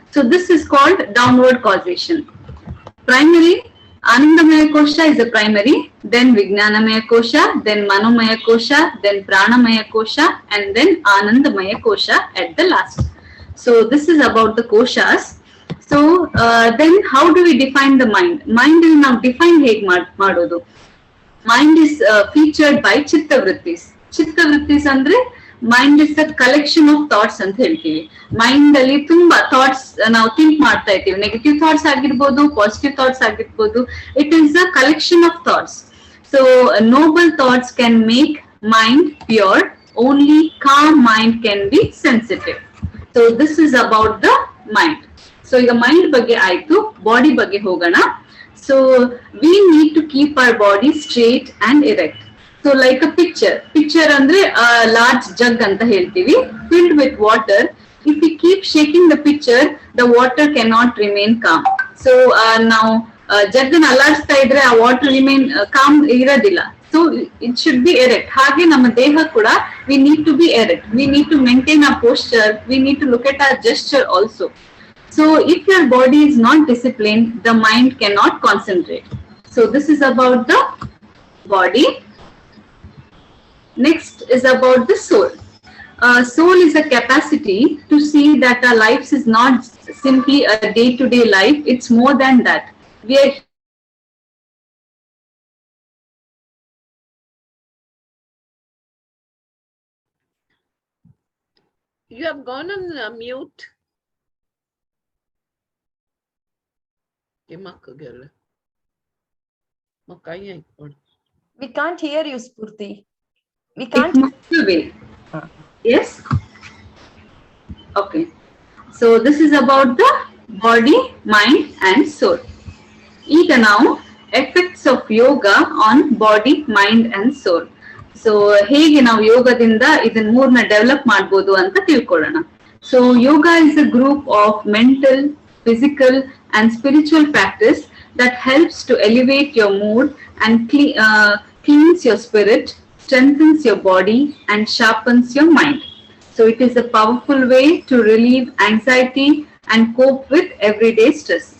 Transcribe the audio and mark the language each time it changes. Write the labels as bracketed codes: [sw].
[en] So this is called downward causation. Primary Anandamaya Kosha is a primary, then Vijnanamaya Kosha, then Manomaya Kosha, then Pranamaya Kosha, and then Anandamaya Kosha at the last. So this is about the koshas. So then how do we define the mind? Mind is now defined [kn] hege madodu. [en] Mind is featured by chitta vrittis. Chitta vrittis andre mind is the collection of thoughts [kn] ಅಂತ ಹೇಳ್ತೀವಿ. Mind ಅಲ್ಲಿ ತುಂಬಾ thoughts ನಾವು think ಮಾಡ್ತಾ ಇರ್ತೀವಿ. Negative thoughts ಆಗಿರ್ಬೋದು, positive thoughts ಆಗಿರ್ಬೋದು. [en] It is a collection of thoughts. So noble thoughts can make mind pure. Only calm mind can be sensitive. So this is about the mind. [kn] So ಈಗ mind ಬಗ್ಗೆ ಆಯ್ತು, body ಬಗ್ಗೆ ಹೋಗೋಣ. [en] So we need to keep our body straight and erect. So like a picture andre a large jug [kn] anta heltivi, [en] filled with water. If we keep shaking the pitcher, the water cannot remain calm. So now [kn] ಜಗ್ಗನ್ ಅಲ್ಲಾಡಿಸ್ತಾ ಇದ್ರೆ ಆ water remain com ಇರೋದಿಲ್ಲ. [en] So it should be erect. [kn] ಹಾಗೆ ನಮ್ಮ ದೇಹ ಕೂಡ [en] We need to be erect. We need to maintain our posture. We need to look at our gesture also. So if your body is not disciplined, the mind cannot concentrate. So this is about the body. Next is about the soul. Soul is a capacity to see that our lives is not simply a day-to-day life. It's more than that. We are You have gone on mute. We can't hear you, Spurti. We can't. Yes. Okay. So this is about the body, mind, and soul. Even now, effects of yoga on body, mind, and soul. [kn] So ಹೇಗೆ ನಾವು ಯೋಗದಿಂದ ಇದನ್ನ ಮೂರನ್ನ develop ಮಾಡಬಹುದು ಅಂತ ತಿಳ್ಕೊಳ್ಳೋಣ. [en] So yoga is a group of mental, physical, and spiritual practice that helps to elevate your mood and cleans your spirit, strengthens your body, and sharpens your mind. So it is a powerful way to relieve anxiety and cope with everyday stress.